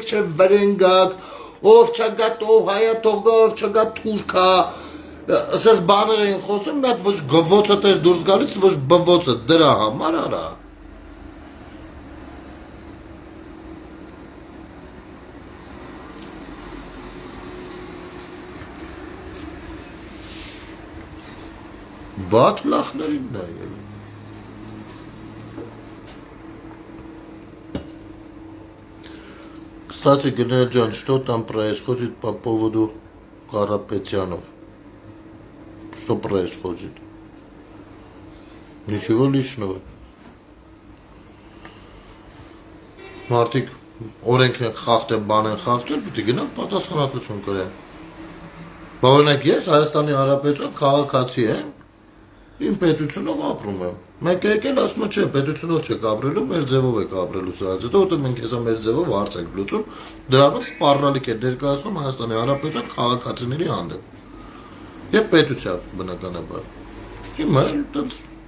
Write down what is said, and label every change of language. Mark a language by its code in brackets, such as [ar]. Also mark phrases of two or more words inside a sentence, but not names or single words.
[hy] չէ վրենգակ, ով չգա ով հայա թողա, ով չգա թուրքա, ասես բաներ էին խոսում, մի հատ ոչ գվոցը էր դուրս գալիս, ոչ բվոցը, դրա համար արա։ Բաթ լախներին նայել։ [ru] Кстати, генерал Джан, что там происходит по поводу Карапетянов? Что происходит? Ничего личного. [hy] Մարդիկ օրենք են խախտել, բան են խախտել, պիտի գնան պատասխանատվություն կրեն։ Օրինակ ես Հայաստանի Հանրապետության քաղաքացի եմ, իմ պետությունով ապրում եմ։ Մեկը եկել ասում է, չէ, պետությունով չեք ապրելու, մեր ձևով եք ապրելու սա, հետո որտեղ մենք հեսա մեր ձևով հարց ենք լուծում, դրանով սպառնալիք է ներկայացնում Հայաստանի Հանրապետության քաղաքացիների հանդեպ։ Եվ պետության բնականաբար։ Հիմա էլ տենց